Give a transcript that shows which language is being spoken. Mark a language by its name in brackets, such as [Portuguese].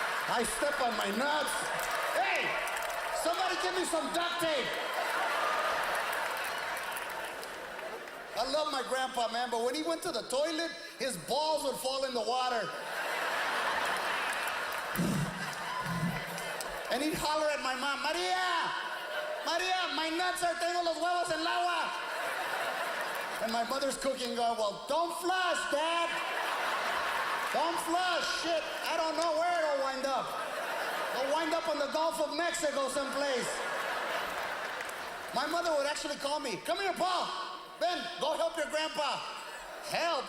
[English] I step on my nuts. Hey, somebody give me some duct tape. I love my grandpa, man, but when he went to the toilet, his balls would fall in the water. And he'd holler at my mom, Maria, my nuts [Spanish] tengo los huevos en el agua. [English] And my mother's cooking, going, well, don't flush, Dad. Don't flush, shit. I don't know where it'll wind up. It'll wind up in the Gulf of Mexico someplace. My mother would actually call me, come here, Paul. Ben, go help your grandpa. Help?